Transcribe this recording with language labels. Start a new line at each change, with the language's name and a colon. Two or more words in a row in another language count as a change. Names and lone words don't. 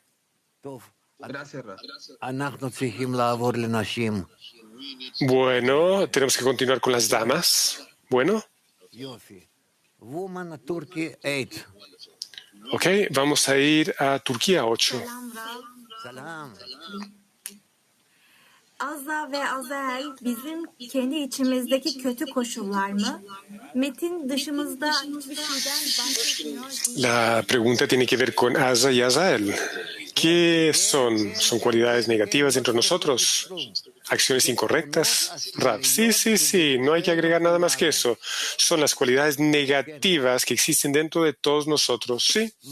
Spanish: Gracias, Raf. Bueno, tenemos que continuar con las damas. Bueno. Ok, vamos a ir a Turquía 8.
Turkish: Azza ve Azael bizim kendi içimizdeki kötü koşullar mı? Metin dışımızda hiçbir şeyden bahsetmiyor.
Spanish: La pregunta tiene que ver con Azza y Azael. ¿Qué son? ¿Son cualidades negativas dentro de nosotros? ¿Acciones incorrectas? Rab, sí, no hay que agregar nada más que eso. Son las cualidades negativas que existen dentro de todos nosotros, ¿sí?